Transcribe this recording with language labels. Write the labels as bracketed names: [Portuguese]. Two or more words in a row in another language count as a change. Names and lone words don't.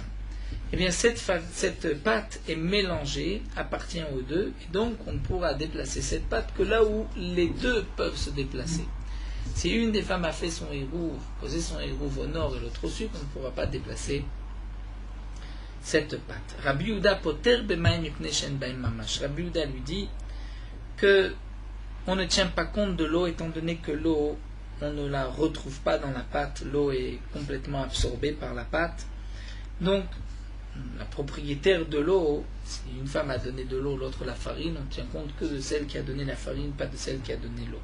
[French] Eh bien cette pâte est mélangée, appartient aux deux, et donc on ne pourra déplacer cette pâte que là où les deux peuvent se déplacer. Si une des femmes a fait son Hérouv, posé son Hérouv au nord et l'autre au sud, on ne pourra pas déplacer cette pâte. [Hebrew] רבי יהודה פוטר במים מפני שאין בהם ממש. [French] Rabbi Yehuda lui dit que on ne tient pas compte de l'eau, étant donné que l'eau, on ne la retrouve pas dans la pâte, l'eau est complètement absorbée par la pâte. Donc, la propriétaire de l'eau, si une femme a donné de l'eau, l'autre la farine, on ne tient compte que de celle qui a donné la farine, pas de celle qui a donné l'eau.